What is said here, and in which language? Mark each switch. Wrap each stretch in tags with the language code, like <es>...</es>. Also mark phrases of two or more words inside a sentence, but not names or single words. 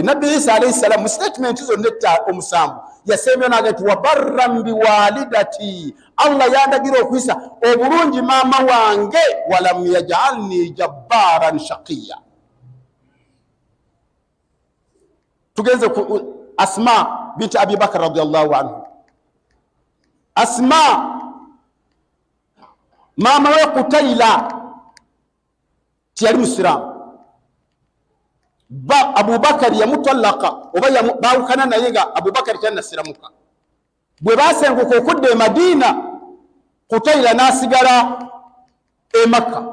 <lg>Nabbi Isa</lg> <ar>عليه السلام</ar> <lg>mu statement zonna omusanvu yasemera n'agamba nti</lg> <ar>وبرا بوالدتي,</ar> <lg>Allah yandagira okuyisa obulungi maama wange,</lg> <ar>ولم يجعلني جبارا شقيا.</ar> <lg>Tugenze ku Asma binti Abi Bakr</lg> <ar>رضي الله عنه.</ar> <lg>Asma mama we Qutaila tiyali musiramu. Abubakari yamutallaka oba bawukana naye nga Abubakari tanasiramuka. Bwe basenguka okudda e Madina, Qutaila nasigala e Makka.</lg>